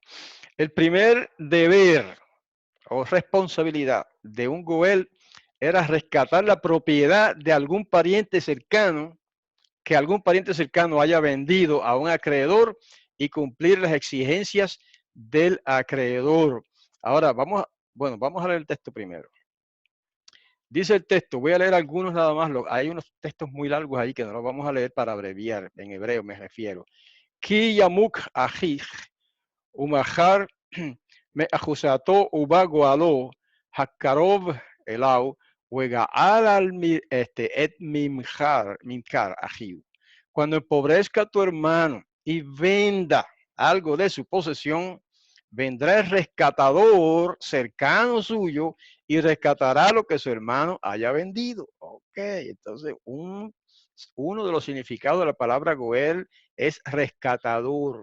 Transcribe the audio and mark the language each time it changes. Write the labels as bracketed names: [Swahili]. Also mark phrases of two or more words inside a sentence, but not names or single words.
[Spanish] El primer deber o responsabilidad de un Goel era rescatar la propiedad de algún pariente cercano, que algún pariente cercano haya vendido a un acreedor y cumplir las exigencias del acreedor. Ahora, vamos a leer el texto primero. Dice el texto, voy a leer algunos nada más, hay unos textos muy largos ahí que no los vamos a leer para abreviar, en hebreo me refiero. [Hebrew] כי ימוך אחיך, ומכר מאחזתו ובא גאלו, הקרוב אליו, וגאל על את ממכר אחיו. [Spanish] Cuando empobrezca tu hermano y venda algo de su posesión, vendrá el rescatador cercano suyo y rescatará lo que su hermano haya vendido. Ok, entonces uno de los significados de la palabra Goel es rescatador.